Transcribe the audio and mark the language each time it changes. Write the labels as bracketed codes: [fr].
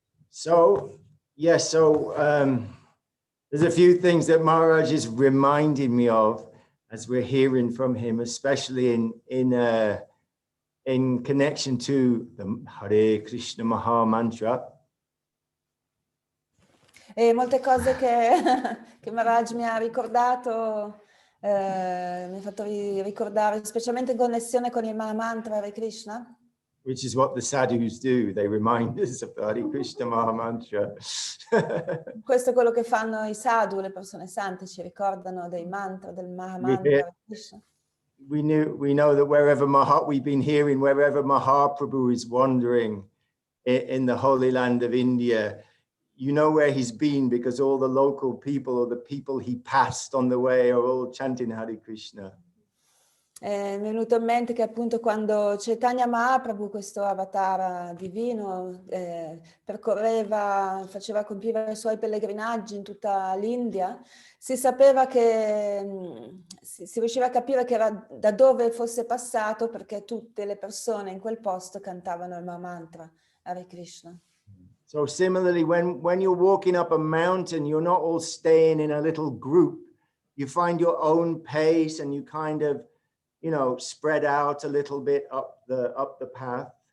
[en] So, yes, so there's a few things that Maharaj is reminding me of as we're hearing from him, especially in connection to the Hare Krishna Maha Mantra. [it] E molte cose che Maharaj mi ha ricordato, mi ha fatto ricordare, specialmente in connessione con il Mahamantra Hare Krishna. [en] Which is what the sadhus do. They remind us of the Hare Krishna Maha Mantra. [it] Questo è quello che fanno i sadhu, le persone sante, ci ricordano dei mantra, del Mahamantra Hare Krishna. [en] We know that we've been hearing wherever Mahaprabhu is wandering in the Holy Land of India, you know where he's been because all the local people or the people he passed on the way are all chanting Hare Krishna. [it] Mi è venuto in mente che appunto quando Chaitanya Mahaprabhu, questo avatar divino, percorreva, faceva compiere i suoi pellegrinaggi in tutta l'India, si sapeva che, si riusciva a capire che era da dove fosse passato perché tutte le persone in quel posto cantavano il Mahamantra Hare Krishna. [en] So similarly, when you're walking up a mountain, you're not all staying in a little group. You find your own pace and you kind of, you know, spread out a little bit up the path.